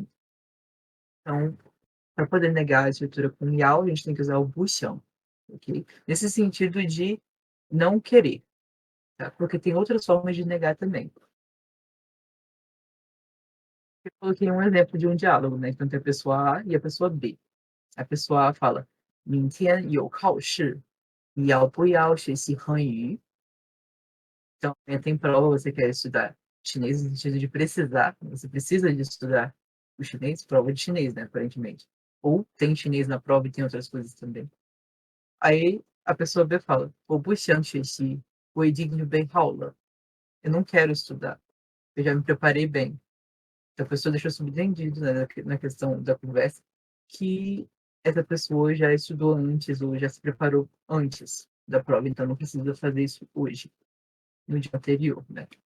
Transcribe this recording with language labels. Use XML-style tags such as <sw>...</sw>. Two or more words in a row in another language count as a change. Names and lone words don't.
<pt>Então, para poder negar a estrutura com Yao, a gente tem que usar o buxiang, ok? Nesse sentido de não querer, tá? Porque tem outras formas de negar também. Eu coloquei um exemplo de um diálogo, né? Então tem a pessoa A e a pessoa B. A pessoa A fala,</pt> <zh>明天有考试，你要不要学习汉语?</zh> <pt>Então, tem prova, você quer estudar chinês no sentido de precisar, você precisa de estudar o chinês, prova de chinês, né, aparentemente. Ou tem chinês na prova e tem outras coisas também. Aí a pessoa B fala,</pt> <zh>我不想学习，我已经准备好了.</zh> <pt>Eu não quero estudar, eu já me preparei bem. Então a pessoa deixou subentendido, né, na questão da conversa que essa pessoa já estudou antes ou já se preparou antes da prova, então não precisa fazer isso hoje, no dia anterior, né?</pt>